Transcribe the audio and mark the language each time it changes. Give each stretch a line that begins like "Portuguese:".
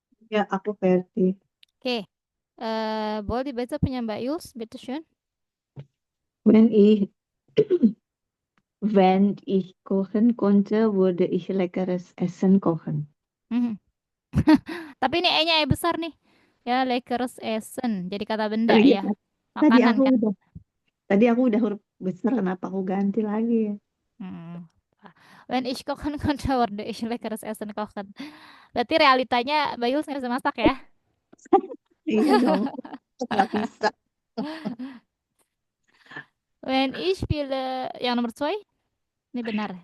Indonesian: Ya, aku versi. Oke. Boleh dibaca punya Mbak Yus, bitteschön.
German: Wenn ich, wenn ich kochen konnte, würde ich leckeres Essen kochen. Mhm.
Indonesian: Tapi ini E-nya E besar nih. Ya,
German: leckeres Essen.
Indonesian: Jadi kata benda Oh iya, ya. tadi Makanan aku kan? udah, tadi aku udah huruf besar, kenapa aku ganti lagi ya? Hmm.
German: Wenn ich kochen konnte, würde ich leckeres Essen kochen.
Indonesian: Berarti realitanya Mbak Yus nggak bisa masak ya? Iya dong, aku nggak bisa.
German: Wenn ich viele,
Indonesian: yang nomor 2, ini benar ya.